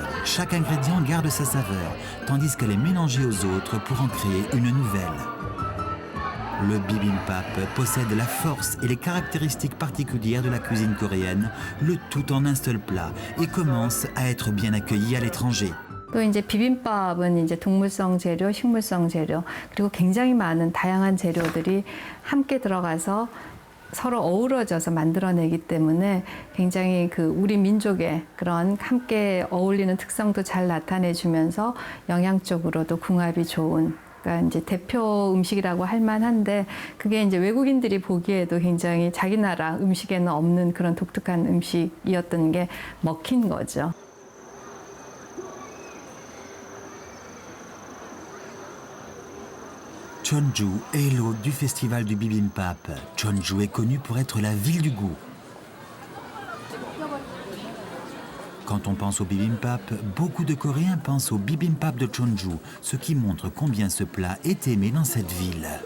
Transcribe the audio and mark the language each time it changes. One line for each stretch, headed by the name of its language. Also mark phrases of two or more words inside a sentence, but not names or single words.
French: Chaque ingrédient garde sa saveur, tandis qu'elle est mélangée aux autres pour en créer une nouvelle. Le bibimbap possède la force et les caractéristiques particulières de la cuisine coréenne, le tout en un seul plat, et commence à être bien accueilli à l'étranger.
Korean: 또 이제 비빔밥은 이제 동물성 재료, 식물성 재료, 그리고 굉장히 많은 다양한 재료들이 함께 들어가서 서로 어우러져서 만들어내기 때문에 굉장히 우리 민족의 그런 함께 어울리는 특성도 잘 나타내주면서 영양적으로도 궁합이 좋은, 그러니까 이제 대표 음식이라고 할 만한데 그게 이제 외국인들이 보기에도 굉장히 자기 나라 음식에는 없는 그런 독특한 음식이었던 게 먹힌 거죠.
French: Jeonju est l'hôte du festival du bibimbap. Jeonju est connue pour être la ville du goût. Quand on pense au bibimbap, beaucoup de Coréens pensent au bibimbap de Jeonju, ce qui montre combien ce plat est aimé dans cette ville.